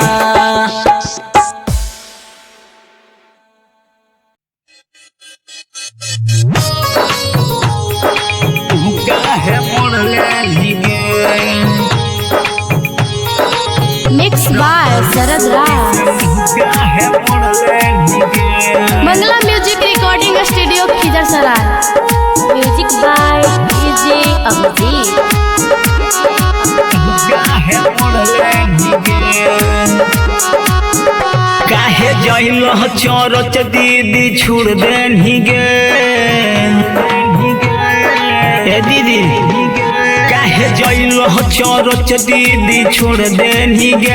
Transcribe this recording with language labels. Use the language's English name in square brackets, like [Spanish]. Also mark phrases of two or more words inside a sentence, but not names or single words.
[Magahi] काहे मोड़ले भिगे, [English] Mix by Sharad Raj, [Magahi] काहे मोड़ले भिगे। मंगला म्यूजिक रिकॉर्डिंग स्टूडियो खिजरसराय। [English] Music by DJ Abhijeet. [Magahi] काहे मोड़ले भिगे। काहे जइल चरच दीदी छोड़ देनी गे। ए दीदी काहे जइल चरच दीदी छोड़ देनी गे।